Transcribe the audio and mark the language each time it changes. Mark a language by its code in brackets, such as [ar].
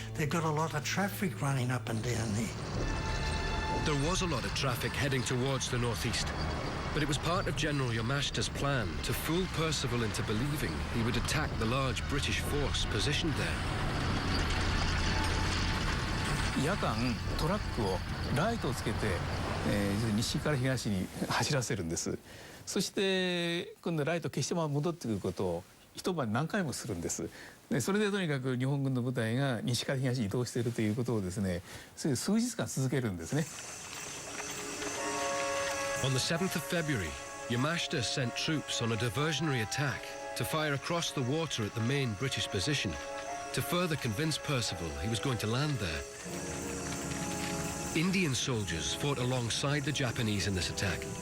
[en] They've got a lot of traffic running up and down there. There was a lot of traffic heading towards the northeast, but it was part of General Yamashita's plan to fool Percival into believing he would attack the large British force positioned there. [ja] 夜間トラックをライトをつけて、西から東に走らせるんです。そして今度ライト消して戻ってくることを一晩何回もするんです。でそれでとにかく日本軍の部隊が西から東に移動しているということをですね、それで数日間続けるんですね。 [en] On the 7th of February, Yamashita sent troops on a diversionary attack to fire across the water at the main British position, to further convince Percival he was going to land there. Indian soldiers fought alongside the Japanese in this attack.